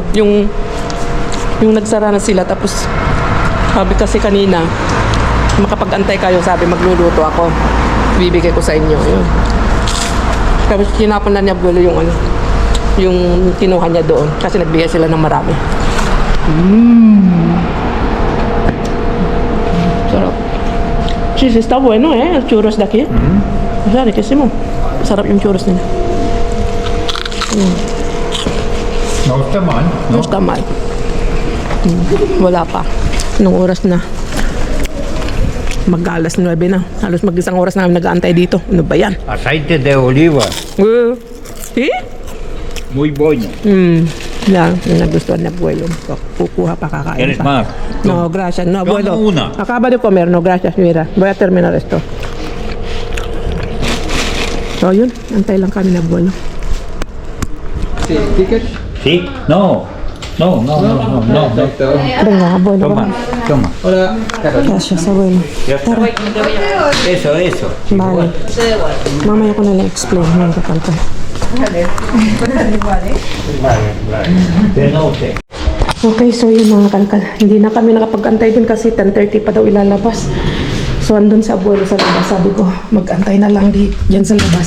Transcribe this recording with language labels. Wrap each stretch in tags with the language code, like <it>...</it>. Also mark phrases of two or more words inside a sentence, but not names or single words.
<tl>Yung nagsara na sila, tapos sabi kasi kanina, makapag-antay kayo, sabi magluluto ako, bibigay ko sa inyo. Yun. Tapos kinapon na niya abuelo yung yung kinuha niya doon kasi nagbigay sila ng marami. Sarap.</tl> <es>Sí, está bueno, el churros de aquí. O sea, riquísimo.</es> <tl>Sarap yung churros nila.</tl> <es>No está mal. No está mal.</es> <tl>Wala pa. Anong oras na? Mag-alas 9 na. Halos mag-isang oras na kami nag-aantay dito. Ano ba yan?</tl> <es>Aceite de oliva. Eh? Muy bueno.</es> <tl>Yan. Yung nagustuhan na abuelo. Kukuha pa, kakain</tl> <es>¿Quieres</es> <tl>pa.</tl> <es>más? No, gracias. No, abuelo. Toma una. Acaba de comer. No, gracias. Mira, voy a terminar esto.</es> <tl>So, yun. Antay lang kami na abuelo.</tl> <es>¿Ticket? ¿Sí? No. No. Venga, abuelo. Toma, toma. Hola. Gracias, abuelo. Ya está. Eso. Vale.</es> <tl>Mamaya ko na lang explain. Mga kapantay. Okay, so yun mga kalkal. Hindi na kami nakapag-antay din kasi 10:30 pa daw ilalabas. So andun sa abuelo sa labas. Sabi ko, mag-antay na lang dyan sa labas.</tl>